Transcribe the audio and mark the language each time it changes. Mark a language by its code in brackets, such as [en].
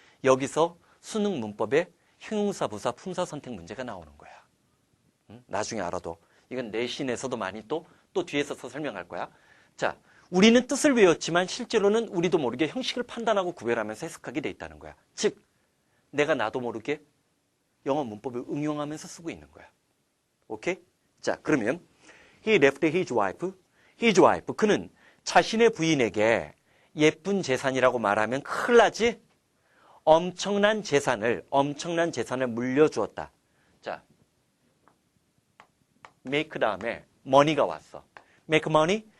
[ko] 여기서 수능 문법에 형용사, 부사, 품사 선택 문제가 나오는 거야. 나중에 알아도. 이건 내신에서도 많이 또 뒤에서 설명할 거야. 자, 우리는 뜻을 외웠지만 실제로는 우리도 모르게 형식을 판단하고 구별하면서 해석하게 돼 있다는 거야. 즉, 내가 나도 모르게 영어 문법을 응용하면서 쓰고 있는 거야. 오케이? 자, 그러면 [en] He left his wife. His wife. [ko] 그는 자신의 부인에게 예쁜 재산이라고 말하면 큰일 나지? 엄청난 재산을 물려주었다. 자, make 다음에 money가 왔어. [en] make money?